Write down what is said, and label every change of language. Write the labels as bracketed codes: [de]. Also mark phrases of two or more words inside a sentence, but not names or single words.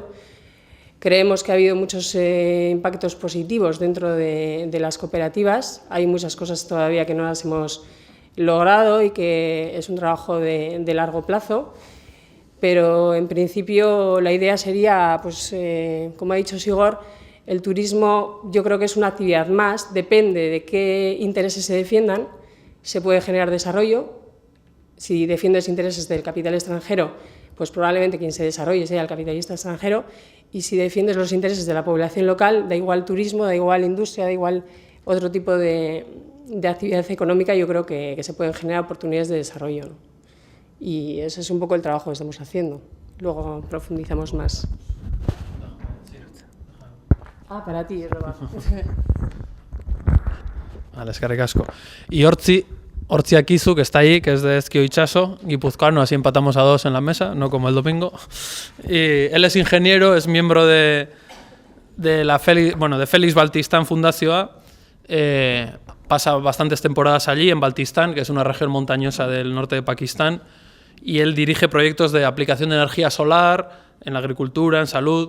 [es] Creemos que ha habido muchos impactos positivos dentro de las cooperativas, hay muchas cosas todavía que no las hemos logrado y que es un trabajo de largo plazo, pero en principio la idea sería, pues, como ha dicho Sigor, el turismo yo creo que es una actividad más, depende de qué intereses se defiendan, se puede generar desarrollo. Si defiendes intereses del capital extranjero, pues probablemente quien se desarrolle sea el capitalista extranjero, y si defiendes los intereses de la población local, da igual turismo, da igual industria, da igual otro tipo de actividad económica, yo creo que se pueden generar oportunidades de desarrollo, ¿no? Y ese es un poco el trabajo que estamos haciendo. Luego profundizamos más. Para ti, Roba. Vale, [eu] eskerrik asko. [es] Y Ortzi Akizu, que está ahí, que es de Ezkio Itxaso, guipuzcoano, así empatamos a 2 en la mesa, no como el domingo. Y él es ingeniero, es miembro de Félix Baltistán Fundazioa. Pasa bastantes temporadas allí, en Baltistán, que es una región montañosa del norte de Pakistán, y él dirige proyectos de aplicación de energía solar en la agricultura, en salud.